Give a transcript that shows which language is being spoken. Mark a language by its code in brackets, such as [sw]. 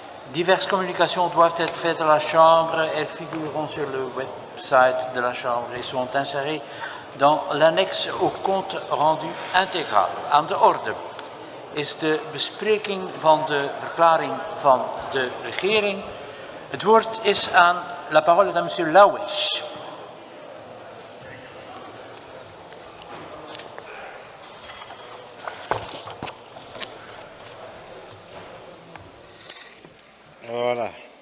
[fr] Diverses communications doivent être faites à la Chambre. Elles figureront sur le website de la Chambre et sont insérées dans l'annexe au compte rendu intégral. [nl] Aan de orde is de bespreking van de verklaring van de regering. Het woord is aan [fr] la parole est à monsieur Lauwers. Voilà.